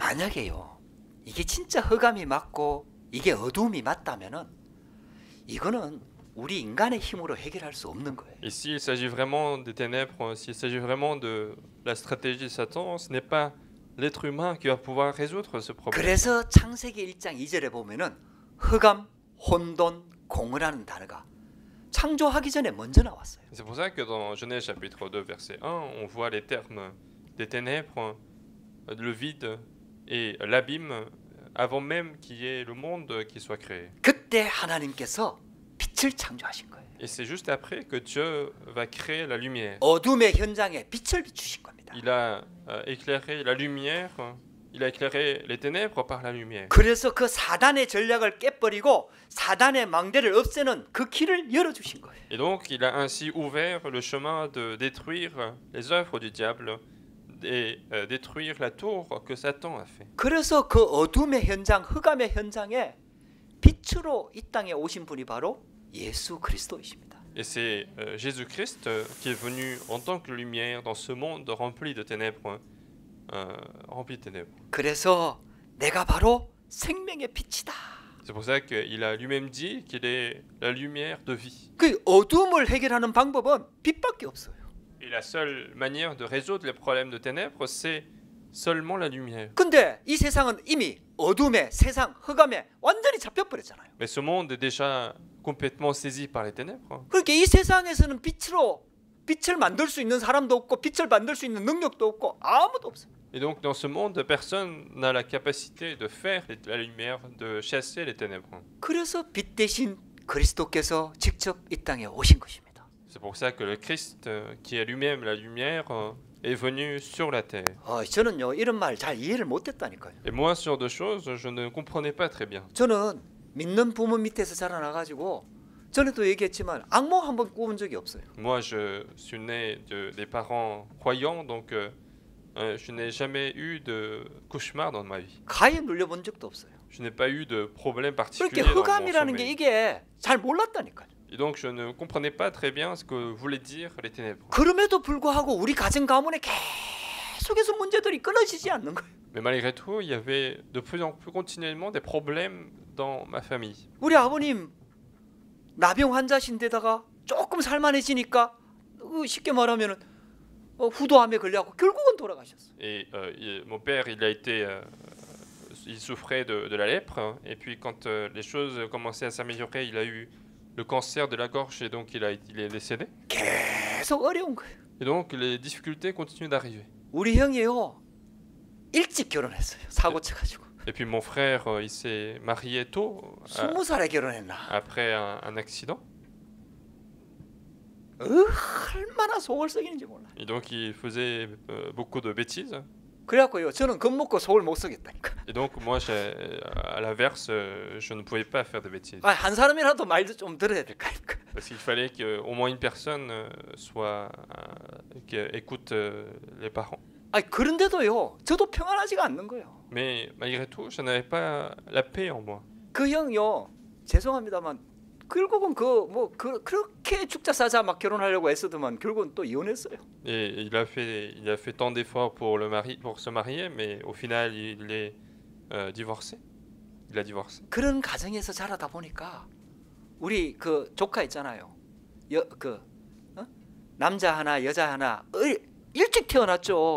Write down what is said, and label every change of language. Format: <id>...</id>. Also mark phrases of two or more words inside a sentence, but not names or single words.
<ko>만약에요, 이게 진짜 흑암이 맞고 이게 어두움이 맞다면은 이거는 우리 인간의 힘으로 해결할 수 없는 거예요.</ko> <fr>Et s'il s'agit vraiment des ténèbres, s'il s'agit vraiment de la stratégie de Satan, ce n'est pas l'être humain qui va pouvoir résoudre ce problème.</fr> <ko>그래서 창세기 1장 2절에 보면은 흑암, 혼돈, 공허라는 단어가 창조하기 전에 먼저 나왔어요.</ko> <fr>C'est pour ça que dans Genèse chapitre 2 verset 1, on voit les termes des ténèbres, le vide et l'abîme avant même qu'il y ait le monde qui soit créé.</fr> <ko>그때 하나님께서 빛을 창조하신 거예요.</ko> <fr>Et c'est juste après que Dieu va créer la lumière.</fr> <ko>어둠의 현장에 빛을 비추신 겁니다.</ko> <fr>Il a éclairé la lumière, il a éclairé les ténèbres par la lumière.</fr> <ko>그래서 그 사단의 전략을 깨버리고 사단의 망대를 없애는 그 길을 열어주신 거예요.</ko> <fr>Et donc il a ainsi ouvert le chemin de détruire les œuvres du diable et détruire la tour que Satan a fait.</fr> <ko>그래서 그 어둠의 현장, 흑암의 현장에 빛으로 이 땅에 오신 분이 바로 예수 그리스도이십니다.</ko> <fr>Et c'est Jésus-Christ qui est venu en tant que lumière dans ce monde rempli de ténèbres. Rempli de ténèbres.</fr> <ko>그래서 내가 바로 생명의 빛이다.</ko> <fr>C'est pour ça qu'il a lui-même dit qu'il est la lumière de vie.</fr> <ko>그 어둠을 해결하는 방법은 빛밖에 없어요.</ko> <fr>Et la seule manière de résoudre les problèmes de ténèbres, c'est seulement la lumière.</fr> <ko>근데 이 세상은 이미 어둠에 세상 흑암에 완전히 잡혀버렸잖아요.</ko> <fr>Mais ce monde est déjà complètement saisi par les ténèbres.</fr> <ko>그러니까 이 세상에서는 빛을 만들 수 있는 사람도 없고 빛을 만들 수 있는 능력도 없고 아무도 없어요.</ko> <fr>Et donc dans ce monde, personne n'a la capacité de faire la lumière, de chasser les ténèbres.</fr> <ko>그래서 빛 대신 그리스도께서 직접 이 땅에 오신 것입니다.</ko> <fr>C'est pour ça que le Christ, qui est lui-même la lumière, est venu sur la terre.</fr> <ko>저는요 이런 말 잘 이해를 못했다니까요.</ko> <fr>Et moi, sur deux choses, je ne comprenais pas très bien.</fr> <ko>저는 믿는 부모 밑에서 자라나가지고 전에도 얘기했지만 악몽 한번 꾸은 적이 없어요.</ko> <fr>Moi, je suis né des parents croyants, donc je n'ai jamais eu de cauchemar dans ma vie.</fr> <ko>가에 눌려본 적도 없어요.</ko> <fr>Je n'ai pas eu de problème</fr> <ko>그렇게</ko> <fr>particulier dans mon</fr> <ko>흑암이라는 게</ko> <fr>sommeil.</fr> <ko>이게 잘 몰랐다니까요.</ko> <fr>Et donc, je ne comprenais pas très bien ce que voulaient dire les ténèbres.</fr> <ko>그럼에도 불구하고 우리 가정 가문에 계속해서 문제들이 끊어지지 않는 거예요.</ko> <fr>Mais malgré tout, il y avait de plus en plus continuellement des problèmes dans ma famille.</fr> <ko>우리 아버님 나병 환자신데다가 조금 살만해지니까 쉽게 말하면은 후도암에 걸려갖고 결국은 돌아가셨어요.</ko> <fr>Et mon père, il souffrait de la lèpre. Et puis quand les choses commençaient à s'améliorer, il a eu le cancer de la gorge et donc il est décédé.</fr> <ko>계속 어려운 거예요.</ko> <fr>Et donc les difficultés continuent d'arriver.</fr> <ko>우리 형이요 일찍 결혼했어요. 사고 쳐가지고.</ko> <fr>Et puis mon frère, il s'est marié tôt,</fr> <ko>20살에 결혼했나.</ko> <fr>après un accident.</fr> <ko>얼마나 속을 썩이는지 몰라요.</ko> <fr>Et donc il faisait beaucoup de bêtises.</fr> <ko>그래갖고요 저는 겁먹고 속을 못 썩였다니까.</ko> <fr>Et donc moi, à l'inverse, je ne pouvais pas faire de bêtises.</fr> <ko>한 사람이라도 말도 좀 들어야 될 거 아닙니까.</ko> <fr>Parce qu'il fallait qu'au moins une personne qui écoute les parents.</fr> <ko>그런데도요 저도 평안하지가 않는 거예요.</ko> <fr>Mais malgré tout, je n'avais pas la paix en moi.</fr> <ko>그 형요 죄송합니다만 결국은 그렇게 죽자 사자 막 결혼하려고 애쓰더만 결국은 또 이혼했어요.</ko> <fr>Et il a fait tant d'efforts pour se marier, mais au final, il est divorcé. Il a divorcé.</fr> <ko>그런 가정에서 자라다 보니까 우리 그 조카 있잖아요. 남자 하나 여자 하나 일찍 태어났죠.</ko>